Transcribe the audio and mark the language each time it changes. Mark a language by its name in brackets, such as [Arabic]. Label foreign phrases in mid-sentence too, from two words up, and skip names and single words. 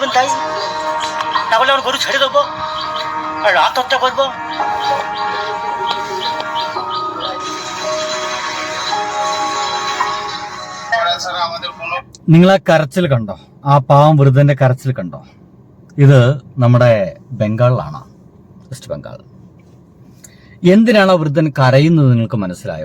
[Bangla] করবেন তাই, না হলে আমার গরু ছেড়ে দেবো আর আত্মহত্যা করবো। [Malayalam] നിങ്ങൾ ആ കരച്ചിൽ കണ്ടോ? ആ പാവം വൃദ്ധന്റെ കരച്ചിൽ കണ്ടോ? ഇത് നമ്മുടെ ബംഗാളിലാണ്, വെസ്റ്റ് ബംഗാൾ. എന്തിനാണ് ആ വൃദ്ധൻ കരയുന്നത് നിങ്ങൾക്ക് മനസ്സിലായോ?